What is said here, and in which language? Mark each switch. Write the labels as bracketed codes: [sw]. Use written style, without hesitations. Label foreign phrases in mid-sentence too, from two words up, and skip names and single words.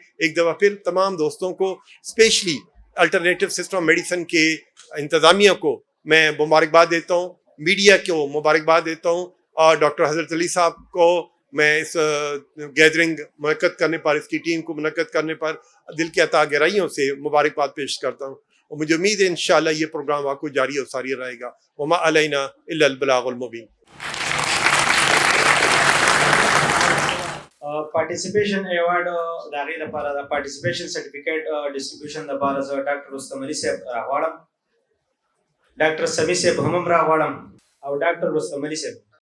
[ur] ایک دفعہ پھر تمام دوستوں کو, اسپیشلی [en] alternative system medicine [ur] کے انتظامیہ کو میں مبارکباد دیتا ہوں, میڈیا کو مبارکباد دیتا ہوں, اور ڈاکٹر حضرت علی صاحب کو میں اس گیدرنگ منعقد کرنے پر، اس کی ٹیم کو منعقد کرنے پر دل کی عطا گہرائیوں سے مبارکباد پیش کرتا ہوں، اور مجھے امید ہے انشاءاللہ یہ پروگرام آپ کو جاری اور ساری رہے گا. [ar] وما علینا الا البلاغ المبین. [en] participation award [ps] د هغې لپاره د [en] participation certificate distribution [ps] لپاره زه ډاکټر رستم علي صاحب راغواړم، ډاکټر سمیع صاحب هم راغواړم او ډاکټر رستم علي صاحب.